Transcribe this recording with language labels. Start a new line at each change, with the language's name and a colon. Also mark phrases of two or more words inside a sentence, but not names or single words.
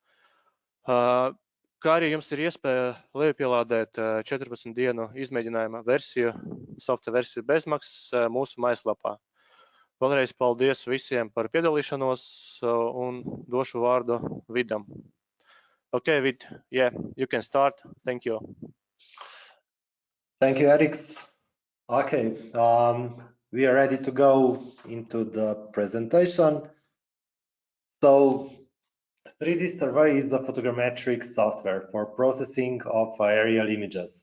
Latvian: Kā arī jums ir iespēja lejupielādēt 14 dienu izmēģinājuma versiju, softa versiju bezmaksas mūsu mājaslapā. Vēlreiz paldies visiem par piedalīšanos un došu vārdu Vidam.
English: Okay, Vid, yeah, you can start. Thank you. Thank you, Ieraksts. Okay, we are ready to go into the presentation. So 3Dsurvey is a photogrammetric software for processing of aerial images.